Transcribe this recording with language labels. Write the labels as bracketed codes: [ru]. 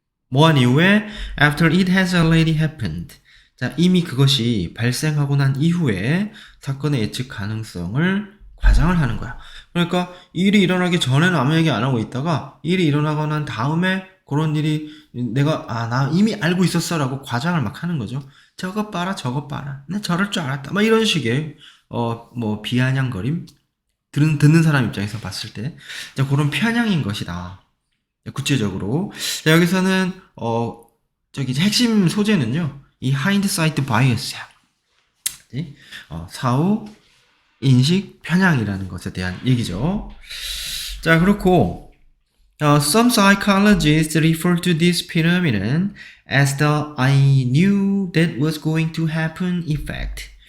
[ko] 뭐한 이후에 [en] after it has already happened. [ko] 자, 이미 그것이 발생하고 난 이후에 사건의 예측 가능성을 과장을 하는 거야. 그러니까 일이 일어나기 전에는 아무 얘기 안 하고 있다가 일이 일어나고 난 다음에 그런 일이 나 이미 알고 있었어 라고 과장을 막 하는 거죠. 저거 봐라 저거 봐라 나 저럴 줄 알았다 막 이런 식의 비아냥거림 듣는 사람 입장에서 봤을 때 자, 그런 편향인 것이다. 구체적으로 자, 여기서는 핵심 소재는요 이 hindsight bias야. 사후 인식 편향이라는 것에 대한 얘기죠. 자, 그렇고 [en] some psychologists refer to this phenomenon as the I knew that was going to happen effect.